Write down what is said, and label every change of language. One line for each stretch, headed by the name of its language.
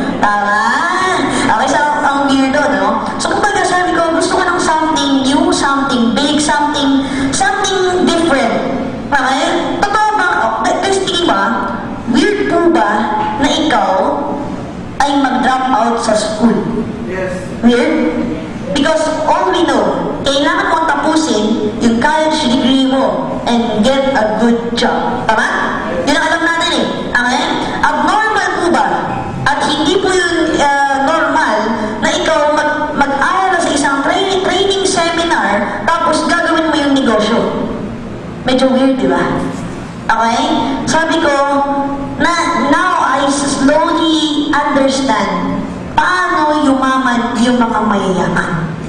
Filipino: Tama? Okay, so ang weirdo, no? So kumbaga sabi ko, gusto ko ng
English: something new, something big, something different.
Filipino: Okay? Totoo ba? Guys, tingin ba? Weird po ba na ikaw ay mag-drop out sa school?
English: Yes. Weird? Because all we know,
Filipino: kailangan mong tapusin yung
English: college degree mo and get a good job.
Filipino: Tama? Yun ang alam natin eh. Okay? Abnormal po ba? At hindi po yun normal na ikaw mag-aral sa isang training seminar tapos gagawin mo yung negosyo. Medyo weird, di ba? Okay? Sabi ko,
English: now I slowly understand
Filipino: paano yumaman yung mga mayayaman.